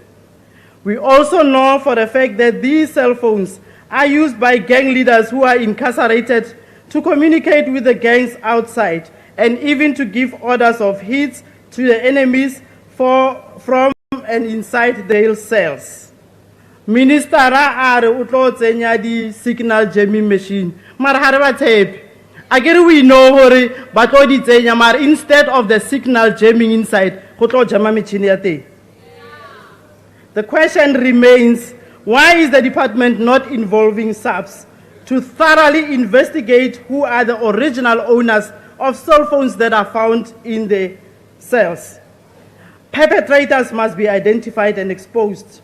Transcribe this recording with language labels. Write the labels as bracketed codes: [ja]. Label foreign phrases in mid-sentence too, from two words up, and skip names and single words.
[en] We also know for a fact that these cell phones are used by gang leaders who are incarcerated to communicate with the gangs outside and even to give orders of hits to the enemies from and inside their cells. [st] Minister are utlo tsenya di [en] signal jamming machine. [st] Mara ha re ba tshepe. [en] Again, we know [st] hore ba tlo di tsenya mara [en] instead of the signal jamming inside, [st] go tlo jama machine ya teng. [en] The question remains, why is the department not involving SAPS to thoroughly investigate who are the original owners of cell phones that are found in the cells? Perpetrators must be identified and exposed.